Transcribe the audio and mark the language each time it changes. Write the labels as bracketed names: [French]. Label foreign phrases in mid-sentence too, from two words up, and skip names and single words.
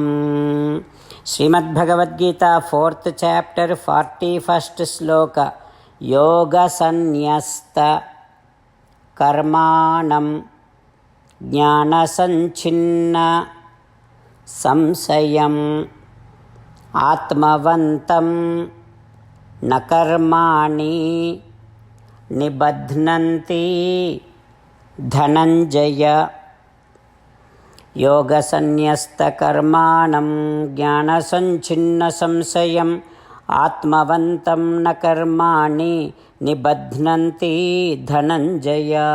[Telugu] శ్రీమద్భగవద్గీత 4th chapter 41st శ్లోక. [Sanskrit] యోగ సన్యస్త కర్మాణం జ్ఞానసంఛిన్న సంశయం ఆత్మవంతం न कर्माणि निबध्नन्ति धनञ्जय। योगसन्न्यस्तकर्माणं ज्ञानसञ्छिन्नसंशयम् आत्मवन्तं न कर्माणि निबध्नन्ति धनञ्जय।